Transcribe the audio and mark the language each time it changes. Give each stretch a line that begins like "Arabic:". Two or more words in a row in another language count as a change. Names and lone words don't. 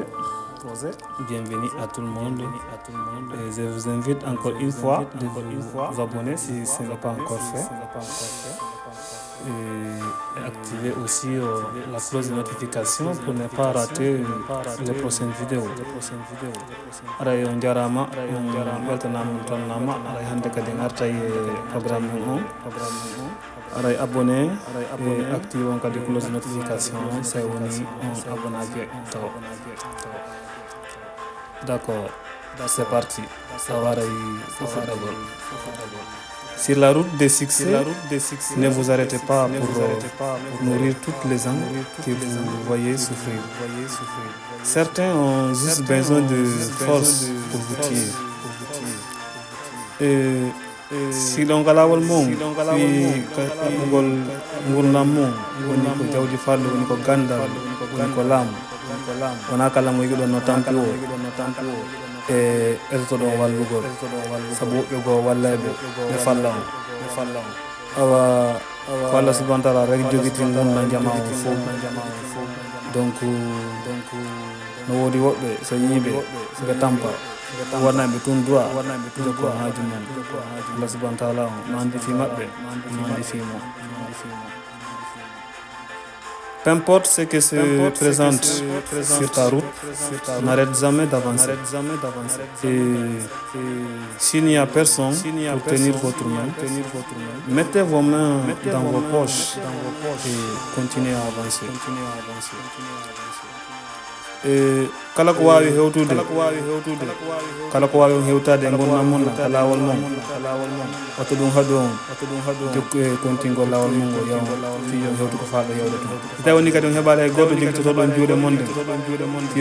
French: Bienvenue à tout le monde. Et je vous invite encore une fois de vous abonner si ce n'est pas encore fait. Et activer aussi la cloche de notification pour ne pas rater les prochaines vidéos.
Fula: Aray on jarama on weltanama on tonnama aray hande kadi garta e programme on aray
French: abonné et active
Fula: on kadi
French: cloche de notification
Fula: so woni on abonnake taw
French: d'accord c'est parti
Fula: awaray fuɗɗagol.
French: Sur la route des succès, ne vous arrêtez pas pour nourrir toutes les âmes que vous voyez souffrir. Certains ont juste besoin de force pour vous tuer. Si l'on a
Fula: lawol mom fi kaɓugol gurdam mum woni ko jawdi falde woni ko gandal woni ko laamu wona kala mo yiɗon no tampi o e ertoɗon wallugol saabu woɓɓe goo wallayɓe ɓe falla on awa ko Allah
Arabic: سبحانه تعالى
Fula: rek jogiti gurna jama on fof donc no woodi woɓɓe so yiiɓe ɓe tampa wonnaɓe tun duwa jokko haaju mum Allah
Arabic: سبحانه تعالى
Fula: on no andi fi maɓɓe no andi fimo.
French: Peu importe ce qui se présente sur ta route, n'arrête jamais d'avancer. Et s'il n'y a personne pour tenir votre main, mettez vos mains dans vos poches et continuez à avancer.
Fula: Kala ko wawi hewtude kala ko wawi hewtade e gurdam mon ka lawol mon watta ɗum haɗu on jokku e kontingol lawol mon ngo yaw fi yo hewtu ko faaɗo yewde toon so tawi woni kadi on heɓali hay goto jigtotoɗon juuɗe monɗe fi